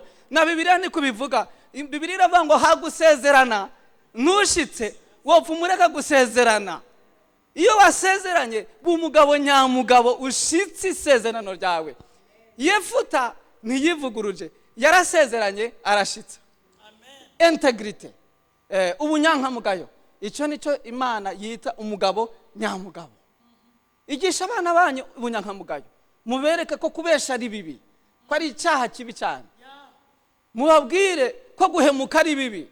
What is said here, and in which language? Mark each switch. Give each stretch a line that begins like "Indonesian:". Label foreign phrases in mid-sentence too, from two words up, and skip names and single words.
Rundi: Na Bibiliya ni kubivuga. Bibiliya iravuga ngo hagusezerana ntushitse wopfa umureka gusezerana. Iyo wasezeranye b'umugabo nyamugabo ushitse isezerano ryawe. Yefuta ntiyivuguruje, yarasezeranye arashitsa. Integrity, ubunyankamugayo. Icyo nicyo Imana yita umugabo nyamugabo. Igisha abana banyu ubunyankamugayo, mubereke ko kubesha ari bibi, ko ari icyaha kibi cyane. Mubabwire ko guhemuka ari bibi.